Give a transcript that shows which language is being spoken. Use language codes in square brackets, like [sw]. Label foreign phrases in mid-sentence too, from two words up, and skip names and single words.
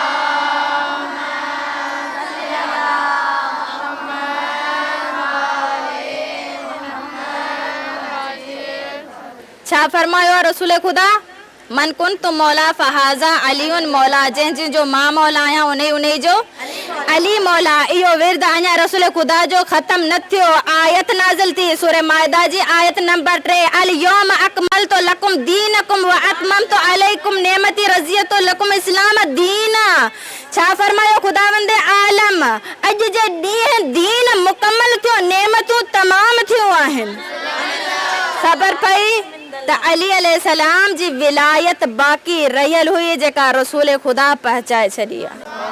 [sd] छा फरमायो रसूल ख़ुदा? [ar] من كنت مولاه فهذا علي مولاه, [sd] जंहिं जो मां मौला आहियां उन्हें जो अली मौला। इहो विर्द अञा रसूल ख़ुदा जो ख़त्म न थियो। आयत नाज़िल थी सूरह माइदा जी आयत नंबर 3, [ar] اليوم أكملت لكم دينكم وأتممت عليكم نعمتي ورضيت لكم الإسلام دينا. [sd] छा फरमायो ख़ुदावंद आलम? अॼु जे ॾींहुं दीन मुकमल थियो, नेमतूं तमाम थियूं आहिनि। ख़बर पई त अली अलैहिस्सलाम जी विलायत बाक़ी रहियल हुई जेका रसूल ख़ुदा पहुचाए छॾी आहे।